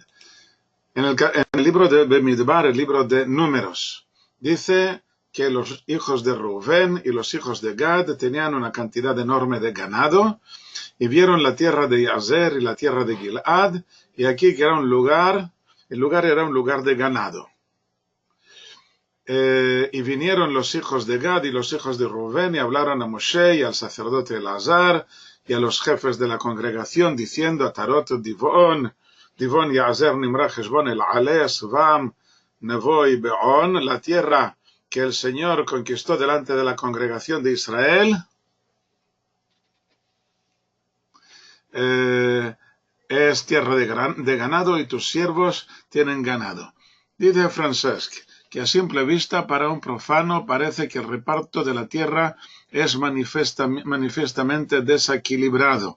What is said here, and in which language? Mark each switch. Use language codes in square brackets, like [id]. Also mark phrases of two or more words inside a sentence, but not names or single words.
[es] En el libro de Bemidbar, el libro de Números, dice que los hijos de Rubén y los hijos de Gad tenían una cantidad enorme de ganado y vieron la tierra de Yazer y la tierra de Gilad, y aquí que era el lugar era un lugar de ganado. Y vinieron los hijos de Gad y los hijos de Rubén y hablaron a Moshe y al sacerdote Elazar y a los jefes de la congregación diciendo: Atarot Divon Yazer Nimra Heshbon El Ale Svam Nevoi Beon, la tierra que el Señor conquistó delante de la congregación de Israel es tierra de ganado y tus siervos tienen ganado. Dice Francesc que a simple vista para un profano parece que el reparto de la tierra es manifiestamente desequilibrado.